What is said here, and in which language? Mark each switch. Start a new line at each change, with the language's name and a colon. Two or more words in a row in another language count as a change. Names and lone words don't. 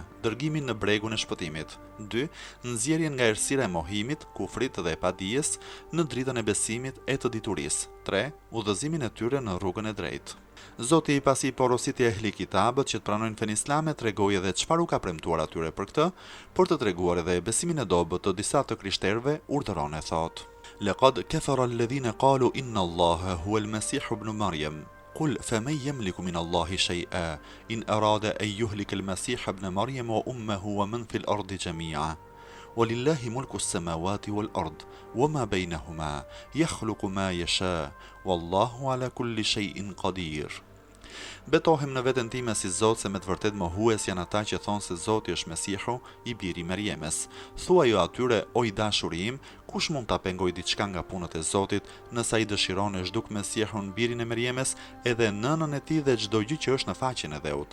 Albanian: Dërgimin në bregun e shpëtimit; 2. Nxjerrjen nga errësira e mohimit, kufrit dhe e padijes në dritën e besimit e të diturisë; 3. Udhëzimin e tyre në rrugën e drejtë. Zoti i pasi porositi ehli kitabët që të pranojnë fenë islame, tregoi edhe çfarë u ka premtuar atyre për këtë, por të treguar edhe besimin e dobët të disa të krishterëve, urdhëron e thotë:
Arabic: لقد كفر الذين قالوا إن الله هو المسيح ابن مريم. قل فمن يملك من الله شيئا إن أراد أن يهلك المسيح ابن مريم وأمه ومن في الأرض جميعا ولله ملك السماوات والأرض وما بينهما يخلق ما يشاء والله على كل شيء قدير.
Albanian: Betohem në veten time si Zot se me të vërtet mohues janë ata që thonë se Zoti është Mesihu, i biri Merjemes. Thuaj jo atyre, o i dashuri im, kush mund ta pengoj diçka nga punët e Zotit, nëse ai dëshiron e zhduk Mesihun, birin e Merjemes, edhe nënën e tij dhe çdo gjë që është në faqen e dheut.